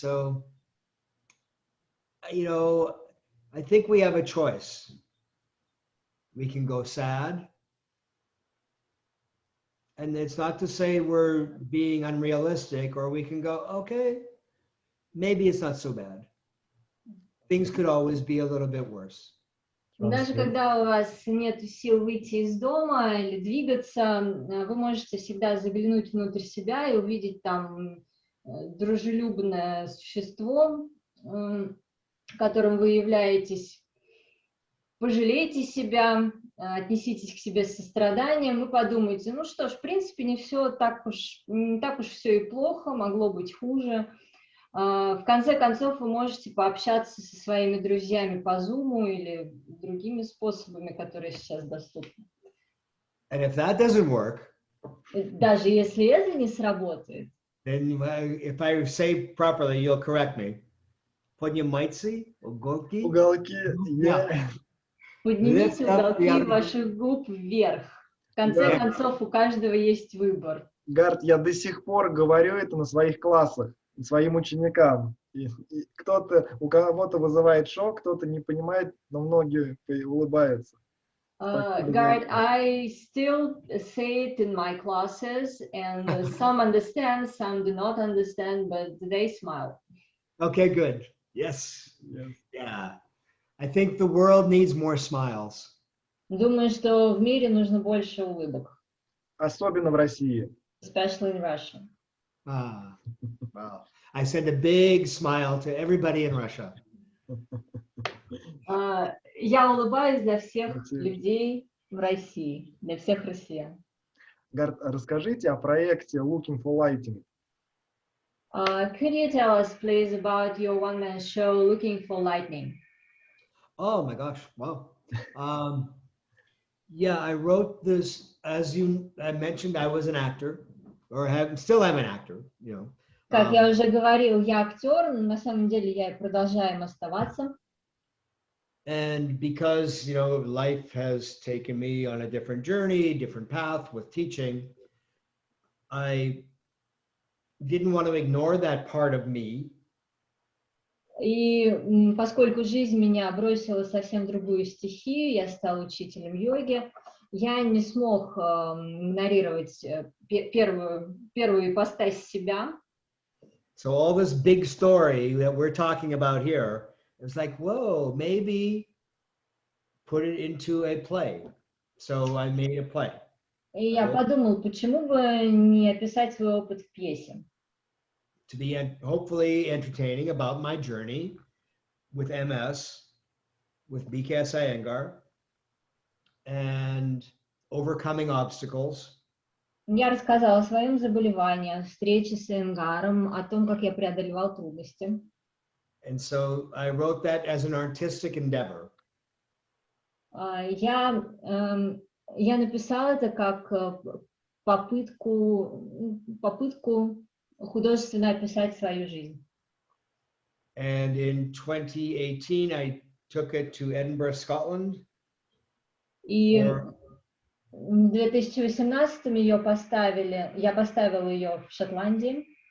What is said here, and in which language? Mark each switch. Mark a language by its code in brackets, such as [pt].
[en] So, I think we have a choice. We can go sad. And it's not to say we're being unrealistic, or we can go, okay, maybe it's not so bad. Things could always be a little bit worse. [ru] Даже когда у вас нет сил выйти из дома или двигаться, вы можете всегда заглянуть внутрь себя и увидеть там дружелюбное существо, которым вы являетесь. Пожалейте себя, отнеситесь к себе с состраданием и подумайте, ну что ж, в принципе, не так уж все и плохо, могло быть хуже. В конце концов, вы можете пообщаться со своими друзьями по Zoom или другими способами, которые сейчас доступны. [en] And if that doesn't work, [ru] даже если это не сработает, [en] then if I say properly, you'll correct me. [ru] Поднимайте уголки. Уголки. Поднимите уголки ваших губ вверх. В конце концов, у каждого есть выбор. Гарт, я до сих пор говорю это на своих классах, своим ученикам. И у кого-то вызывает шок, кто-то не понимает, но многие улыбаются. [en] Garth, I still say it in my classes, and some understand, some do not understand, but they smile. Okay, good. Yes. Yeah. I think the world needs more smiles. [ru] Думаю, что в мире нужно больше улыбок. Особенно в России. [en] Especially in Russia. Wow. I send a big smile to everybody in Russia. [ru] Я улыбаюсь для всех людей в России, для всех россиян. Гарт, расскажите о проекте Looking for Lighting. [en] Could you tell us, please, about your one-man show, Looking for Lightning? Oh my gosh! Wow. Yeah, I wrote this. As I mentioned, I was an actor, or still am an actor. [ru] Как я уже говорил, я актер, но на самом деле я и продолжаю им оставаться. [en] And because, life has taken me on a different journey, different path with teaching, I didn't want to ignore that part of me. [ru] И поскольку жизнь меня бросила совсем другую стихию, я стала учителем йоги, я не смог игнорировать первую ипостась себя. [en] So all this big story that we're talking about here, it's like, whoa, maybe put it into a play. So I made a play. [ru] И я подумал, почему бы не описать свой опыт в пьесе? [en] To be hopefully entertaining about my journey with MS, with BKS Iyengar, and overcoming obstacles. [ru] Я рассказала о своем заболевании, о встрече с Айенгаром, о том, как я преодолевал трудности. [en] And so I wrote that as an artistic endeavor. [ru] Я написала это как попытку художественно описать свою жизнь. [en] And in 2018, I took it to Edinburgh, Scotland. [ru] И в 2018 я поставила ее в Шотландии.